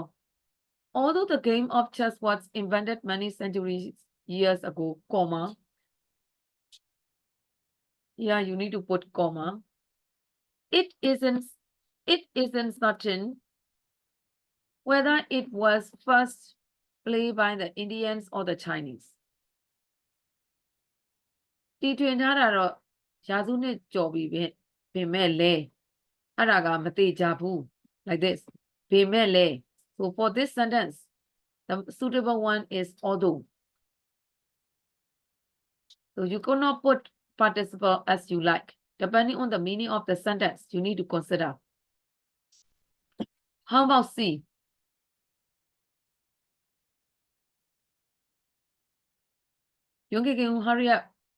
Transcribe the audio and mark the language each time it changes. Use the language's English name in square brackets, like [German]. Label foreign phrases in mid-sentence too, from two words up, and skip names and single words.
[English] Although the game of chess was invented many centuries years ago, comma. Yeah, you need to put comma. It isn't certain whether it was first played by the Indians or the Chinese. [Burmese] တီထွင်ထားတာတော့ရာစုနှစ်ကျော်ပြီပင်မဲ့လဲအဲ့ဒါကမသေးကြဘူး [English] like this [Burmese] ပင်မဲ့လဲ [English] so for this sentence the suitable one is although. So you cannot put participle as you like. Depending on the meaning of the sentence, you need to consider. How about C? Yongki, can you hurry up?